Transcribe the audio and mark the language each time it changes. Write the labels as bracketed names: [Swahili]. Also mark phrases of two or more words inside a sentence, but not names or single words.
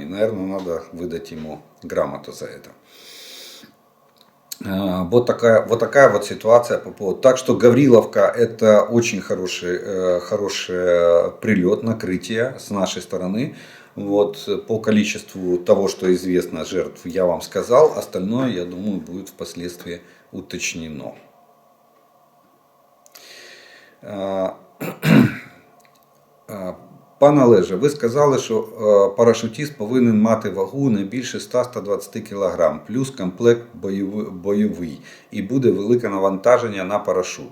[Russian] Наверное, надо выдать ему грамоту за это. Вот такая вот ситуация по поводу. Так что Гавриловка — это очень хороший прилет, накрытие с нашей стороны. Вот, по количеству того, что известно, жертв я вам сказал. Остальное, я думаю, будет впоследствии уточнено. [Ukrainian] Пане Олеже, ви сказали, що парашутист повинен мати вагу не більше 100-120 кг, плюс комплект бойовий, і буде велике навантаження на парашут.